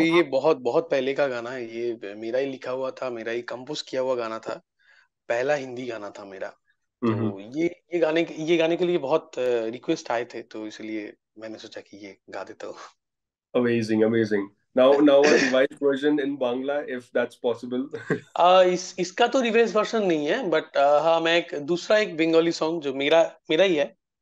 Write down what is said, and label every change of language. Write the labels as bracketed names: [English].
[Hindi] ये बहुत बहुत पहले का गाना है, ये मेरा ही लिखा हुआ था, मेरा ही कंपोज किया हुआ गाना था, पहला हिंदी गाना था मेरा। Mm-hmm. तो ये गाने के लिए बहुत रिक्वेस्ट आए थे, तो इसलिए मैंने सोचा कि ये गा देता हूँ। [English] Amazing, amazing. Now a revised version in Bangla, if that's possible. [Hindi] इसका तो रिवर्स वर्जन नहीं है, बट हाँ मैं एक दूसरा एक बंगाली सॉन्ग जो मेरा मेरा ही है